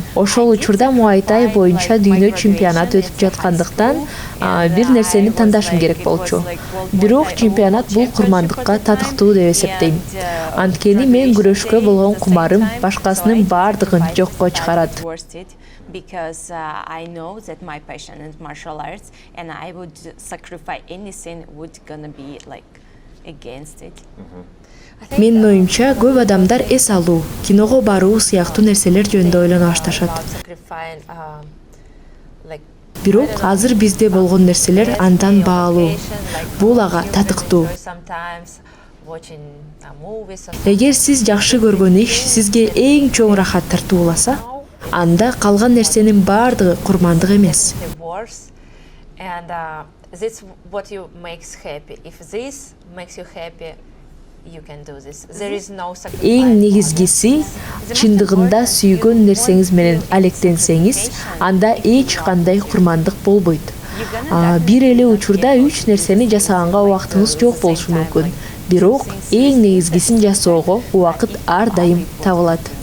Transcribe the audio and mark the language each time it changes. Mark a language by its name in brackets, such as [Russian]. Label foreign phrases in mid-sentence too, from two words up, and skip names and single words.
[Kyrgyz] Ошол учурда муайтай боюнча дүйнө чемпионат өтүп жаткандыктан бир нерсени тандашым керек болчу. Бирок чемпионат бул курмандыкка татыктуу деп эсептейм. Анткени мен күрөшкө болгон кумарым башкасынын бардыгын жокко чыгарат. [English] Because I know that my passion is martial arts and I would sacrifice anything would gonna be like against it. [Kyrgyz] Менин оюмча көп адамдар эс алуу, киного баруу сыяктуу нерселер жөнүндө ойлоно башташат. Бирок азыр бизде болгон нерселер андан баалуу. Бул ага татыктуу. Эгер сиз жакшы көргөн иш сизге эң чоң рахат тартууласа, анда калган нерсенин бардыгы курмандык эмес. [English] And this what you makes happy. If this makes you happy, you can do this. There is no [Kyrgyz] Эң негизгиси чындыгында сүйгөн нерсеңиз менен алектенсеңиз, анда эч кандай курмандык болбойт. Бир эле учурда 3 нерсени жасаганга убактыңыз жок болушу мүмкүн. Бирок эң негизгисин жасоого убакыт ар дайым табылат.